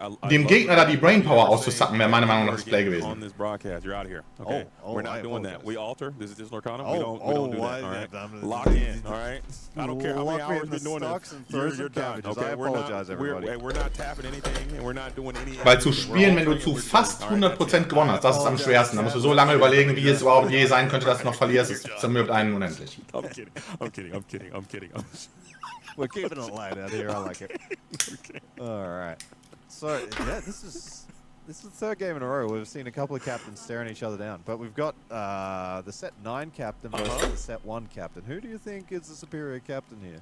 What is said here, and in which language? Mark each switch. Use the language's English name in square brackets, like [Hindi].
[German] Dem Gegner da die Brainpower auszusacken, wäre meiner Meinung nach das Play gewesen. [English] Okay, we're not doing that. We alter. This is just Lorcana. We don't do that. All right. Lock in. All right. I don't care how many hours we're doing this. You're done. Okay. We're not tapping anything, and we're not doing any. [German] Weil zu spielen, wenn du zu fast 100% gewonnen hast, das ist am schwersten. Da musst du so lange überlegen, wie es überhaupt je sein könnte, dass du noch verlierst. Es zermürbt einen unendlich. [English] I'm kidding. We're keeping it light out here. I like it. Okay. All right. So yeah, this is the third game in a row we've seen a couple of captains staring each other down. But we've got the set 9 captain versus the set 1 captain. Who do you think is the superior captain here?